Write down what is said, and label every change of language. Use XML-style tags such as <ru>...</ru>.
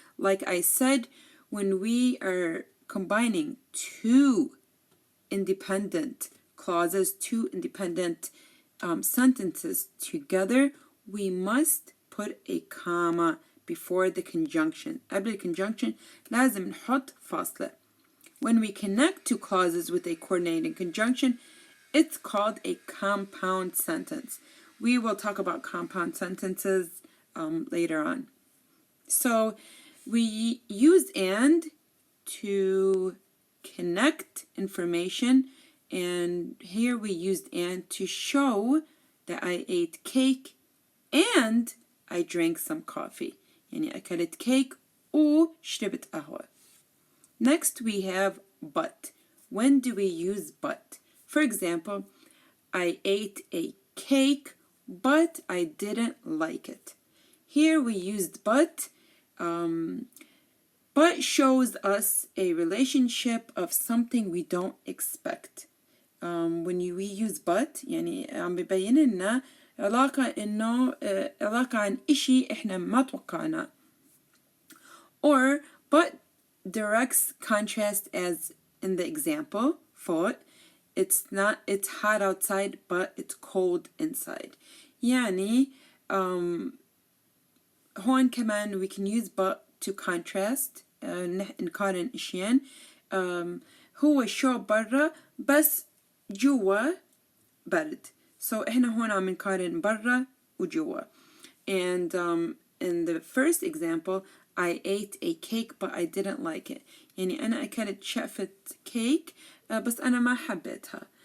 <en>Like I said, when we are combining two independent clauses, two independent sentences together, we must put a comma before the conjunction.</en> <ar>قبل الconjunction لازم نحط فاصلة.</ar> <en>When we connect two clauses with a coordinating conjunction, it's called a compound sentence. We will talk about compound sentences later on. So we use and to connect information, and here we used and to show that I ate cake and I drank some coffee.</en> <ar>يعني أكلت cake وشربت قهوة.</ar> <en>Next we have but. When do we use but? For example, I ate a cake, but I didn't like it. Here we used but. But shows us a relationship of something we don't expect. When we use but,</en> <ar>يعني عم ببين لنا علاقة عن إشي إحنا ما توقعنا.</ar> <en>Or but directs contrast as in the example. فوق, it's hot outside but it's cold inside.</en> <ar>يعني هون كمان</ar> <en>we can use but to contrast.</en> <ar>نقارن إشيان. هو شو برا بس جوا برد. So إحنا هون عم نقارن برا وجوا.</ar> <en>And in the first example, I ate a cake but I didn't like it.</en> <ar>يعني أنا أكلت شقفة كيك بس أنا ما حبيتها.</ar>